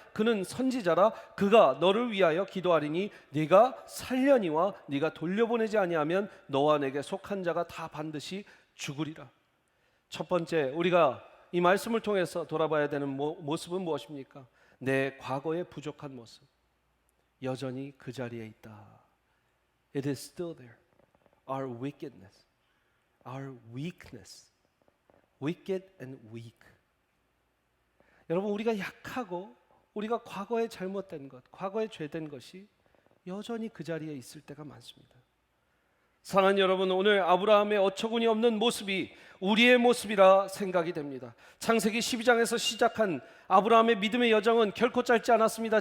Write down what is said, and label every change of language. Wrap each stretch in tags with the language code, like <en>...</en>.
<ko>그는 선지자라. 그가 너를 위하여 기도하리니 네가 살려니와 네가 돌려보내지 아니하면 너와 내게 속한 자가 다 반드시 죽으리라. 첫 번째, 우리가 이 말씀을 통해서 돌아봐야 되는 모습은 무엇입니까? 내 과거의 부족한 모습, 여전히 그 자리에 있다.</ko> <en>It is still there. Our wickedness, our weakness, wicked and weak.</en> <ko>여러분, 우리가 약하고 우리가 과거에 잘못된 것, 과거에 죄된 것이 여전히 그 자리에 있을 때가 많습니다. 사랑하는 여러분, 오늘 아브라함의 어처구니 없는 모습이 우리의 모습이라 생각이 됩니다. 창세기 12장에서 시작한 아브라함의 믿음의 여정은 결코 짧지 않았습니다.</ko>